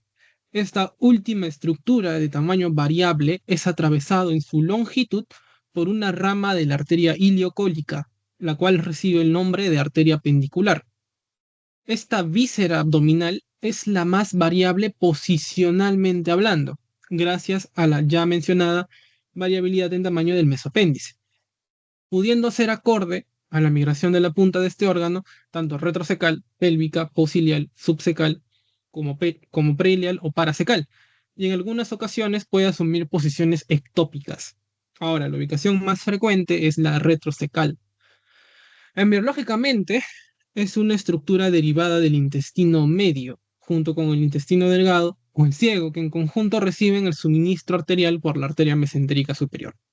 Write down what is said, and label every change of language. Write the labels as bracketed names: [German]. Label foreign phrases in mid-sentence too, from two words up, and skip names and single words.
[Spanish] Esta última estructura de tamaño variable es atravesado en su longitud por una rama de la arteria iliocólica, la cual recibe el nombre de arteria pendicular. Esta víscera abdominal es la más variable posicionalmente hablando, gracias a la ya mencionada variabilidad en tamaño del mesoapéndice, pudiendo ser acorde a la migración de la punta de este órgano, tanto retrocecal, pélvica, posilial, subcecal, como preilial o paracecal, y en algunas ocasiones puede asumir posiciones ectópicas. Ahora, la ubicación más frecuente es la retrocecal. Embriológicamente, es una estructura derivada del intestino medio, junto con el intestino delgado o el ciego, que en conjunto reciben el suministro arterial por la arteria mesentérica superior.